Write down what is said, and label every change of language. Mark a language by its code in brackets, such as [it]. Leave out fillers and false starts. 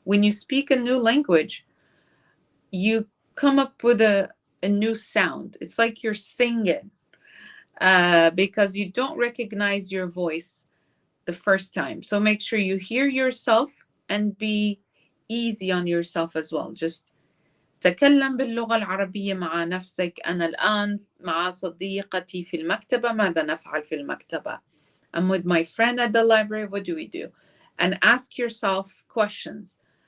[en] When you speak a new language, you come up with a new sound. It's like you're singing, because you don't recognize your voice the first time. So make sure you hear yourself and be easy on yourself as well. [ar] Just تكلم باللغة العربية مع نفسك. أنا الآن مع صديقتي في المكتبة. ماذا نفعل في المكتبة? [en] I'm with my friend at the library. What do we do? And ask yourself questions.